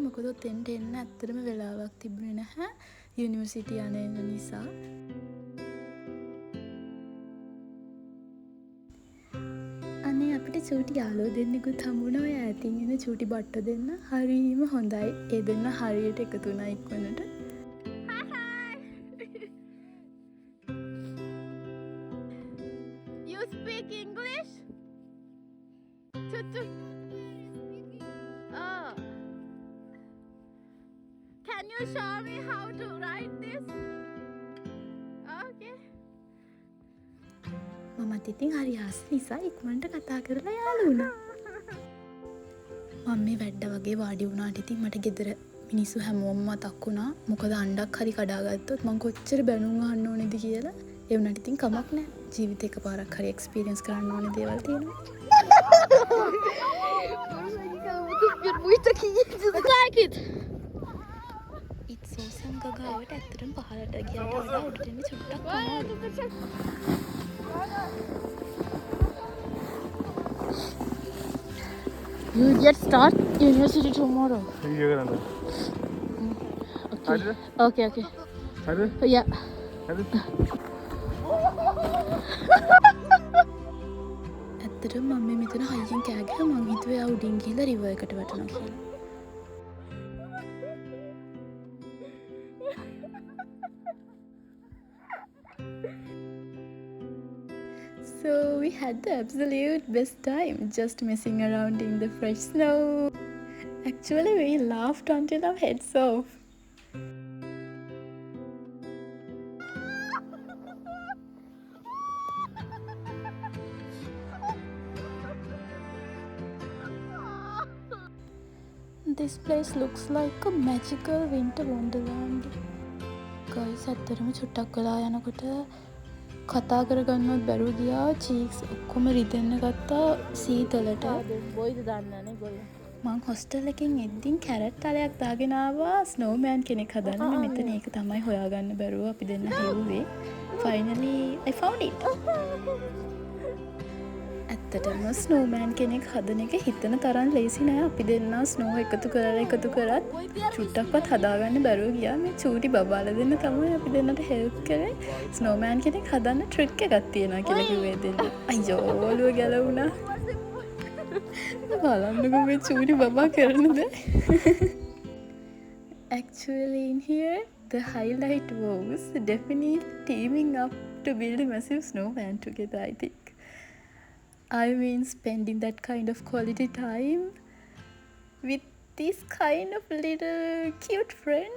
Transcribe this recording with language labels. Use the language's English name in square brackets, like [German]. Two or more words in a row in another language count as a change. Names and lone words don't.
[Sinhala] මොකද ඔතෙන්ට එන්න ඇත්තටම වෙලාවක් තිබුණේ නැහැ යුනිවර්සිටි යන නිසා. අනේ අපිට චූටි යාළුවෝ දෙන්නෙකුත් හම්බුණා. ඔය ඈතින් එන චූටි බට්ටෝ දෙන්න. හරිම හොඳයි. ඒ දෙන්න හරියට එකතු වුණා ඉක්මනට. [English] Speak English? Oh. Can you show me how to write this? Okay. [Sinhala] මමත් ඉතින් හරි ආස නිසා ඉක්මනට කතා කරලා යාළු වුණා. මම මේ වැඩ වගේ වාඩි වුණාට ඉතින් මට ගෙදර මිනිස්සු හැමෝම මතක් වුණා. මොකද අණ්ඩක් හරි කඩාගත්තොත් මං කොච්චර බැනුම් අහන්න ඕනේද කියලා. ඒ වුණාට ඉතින් කමක් නැහැ. ජීවිතේ එකපාරක් හරි එක්ස්පීරියන්ස් කරන්න ඕනේ දේවල් තියෙනවා. [English] Like it. It's awesome [Sinhala] ගගාවට ඇත්තටම පහළට ගියාට වඩා උඩට එන්න චුට්ටක් අමාරුයි. [English] You get start university tomorrow. Okay. Okay. Yeah. [Sinhala] ඇත්තටම මම මෙතන හයියෙන් කෑ ගහලා මං හිතුවේ ආ උඩින් ගිහලා රිවර් එකට වැටෙනවා කියලා. [English] So we had the absolute best time just messing around in the fresh snow. Actually we laughed until our heads off. This place looks like a magical winter wonderland. Guys, [Sinhala] ඇත්තටම චුට්ටක් වෙලා යනකොට කතා කරගන්නවත් බැරුව ගියා. චීක්ස් ඔක්කොම රිදෙන්න ගත්තා සීතලට. බොයිද දන්නනේ ගොල්ලෝ. මං හොස්ටල් එකෙන් එද්දින් කැරට් තලයක් දාගෙන ආවා ස්නෝමෑන් කෙනෙක් හදන්න. මෙතන ඒක තමයි හොයාගන්න බැරුව අපි දෙන්න හෙව්වේ. [English] Finally I found it. [Sinhala] ඇත්තටම ස්නෝමෑන් කෙනෙක් හදන එක හිතන තරම් ලේසි නෑ. අපි දෙන්න ස්නෝ එකතු කරත් චුට්ටක්වත් හදාගන්න බැරුව ගියා. මේ චූටි බබාලා දෙන්න තමයි අපි දෙන්නට හෙල්ප් කරේ. ස්නෝමෑන් කෙනෙක් හදන්න ට්‍රික් එකක් තියෙනවා කියලා කිව්වේ දෙන්න. අයියෝ ඔළුව ගැලවුණා. බලන්නකෝ මේ චූටි බබා කරන දේ. [English] Actually in here the highlight was definitely teaming up to build a massive snowman together, I think. I mean spending that kind of quality time with these kind of little cute friends.